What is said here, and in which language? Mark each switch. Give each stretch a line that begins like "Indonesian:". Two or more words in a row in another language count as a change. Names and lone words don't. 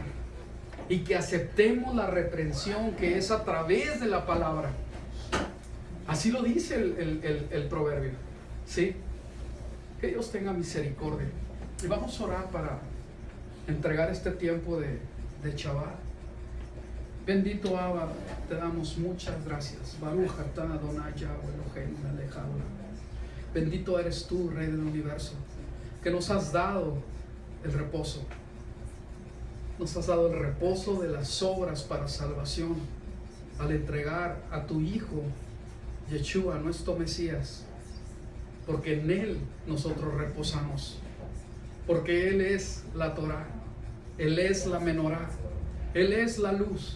Spanish: Y que aceptemos la reprensión que es a través de la palabra. Así lo dice el proverbio, ¿sí? Que Dios tenga misericordia. Y vamos a orar para entregar este tiempo de Shabbat. Bendito Abba, te damos muchas gracias.
Hebrew: ברוך אתה אדני יהוה אלהינו מלך העולם.
Spanish: Bendito eres tú, Rey del universo, que nos has dado el reposo. Nos has dado el reposo de las obras para salvación al entregar a tu Hijo Yeshua, nuestro Mesías, porque en Él nosotros reposamos, porque Él es la Torah, Él es la menorá, Él es la luz.